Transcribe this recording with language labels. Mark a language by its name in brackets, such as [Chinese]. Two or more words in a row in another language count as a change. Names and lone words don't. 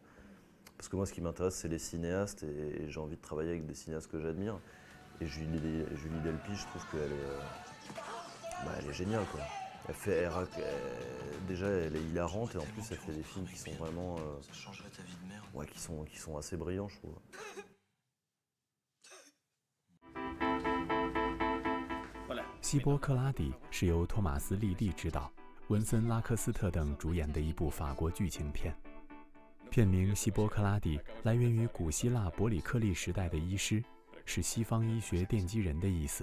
[French] Parce que moi, ce qui m'intéresse, c'est les cinéastes, et j'ai envie de travailler avec des cinéastes que j'admire. Et Julie Delpy, je trouve qu'elle est, elle est géniale, quoi. Déjà, elle est hilarante, et en plus, elle fait des films qui sont vraiment, Ça changerait ta vie de merde. ouais, qui sont assez brillants, je trouve. [Chinese] 希波克拉底是由托马斯·利利执导，文森·拉克斯特等主演的一部法国剧情片。片名希波克拉底来源于古希腊伯里克利时代的医师，是西方医学奠基人的意思。